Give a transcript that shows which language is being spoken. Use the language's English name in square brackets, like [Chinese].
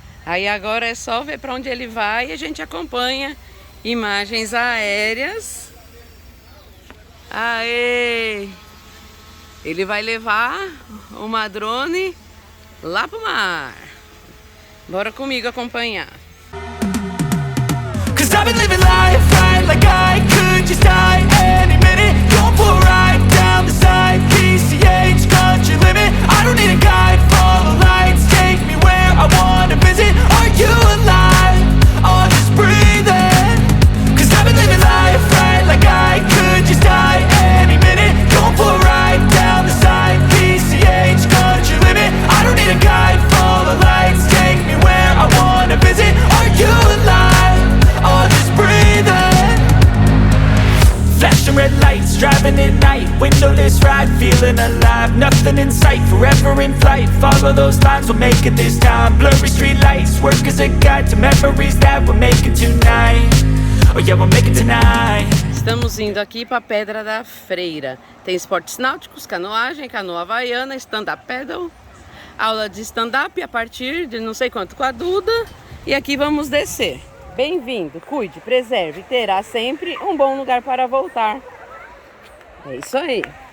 [Portuguese] Aí agora é só ver para onde ele vai e a gente acompanha imagens aéreas. Aê! Ele vai levar uma drone lá pro mar. Bora comigo acompanhar. [English] Cause I've been living life right like I could just die any minute. Going for a ride down the side, PCH country limit. I don't need a guide, follow lights, take me where I wanna visit. Are you alive? Or just breathing? Cause I've been living life right like I could just die any minute. Going for a ride down the side, PCH country limit. I don't need a guide, follow lights, take me where I wanna visit. Are you alive? Or just breathing? Flashing red lights, driving at night, windowless ride, feeling alive. Nothing in sight, forever in flight. Follow those lines, we'll make it this time. Blurry street lights, work as a guide to memories that we're making tonight. Oh yeah, we'll make it tonight. [Portuguese] Estamos indo aqui para Pedra da Freira. Tem esportes náuticos, canoagem, canoa havaiana, stand-up paddle, aula de stand-up a partir de não sei quanto com a Duda. E aqui vamos descer. Bem-vindo, cuide, preserve, terá sempre um bom lugar para voltar. É isso aí.